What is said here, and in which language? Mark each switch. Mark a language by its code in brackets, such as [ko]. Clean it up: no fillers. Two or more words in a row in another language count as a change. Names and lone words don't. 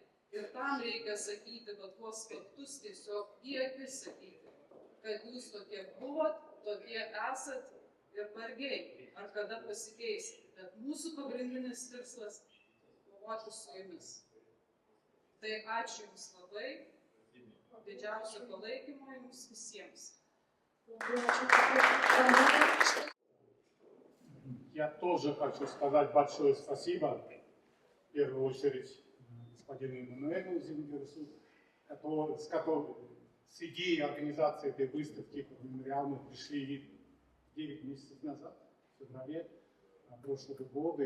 [lt] Ir tam reikia sakyti, bet tuos faktus tiesiog į akis sakyti, kad jūs tokie buvot, tokie esat ir vargiai, ar kada pasikeisit. Bet mūsų pagrindinis tikslas - kovoti su jumis. Tai ačiū Jums labai, didžiausio palaikymo Jums visiems. [ru] Я тоже хочу сказать большое спасибо, в первую очередь, господину Эммануэлу Зингерсу, с идеей организации этой выставки «Мемориал» мы пришли 9 месяцев назад, в феврале прошлого года.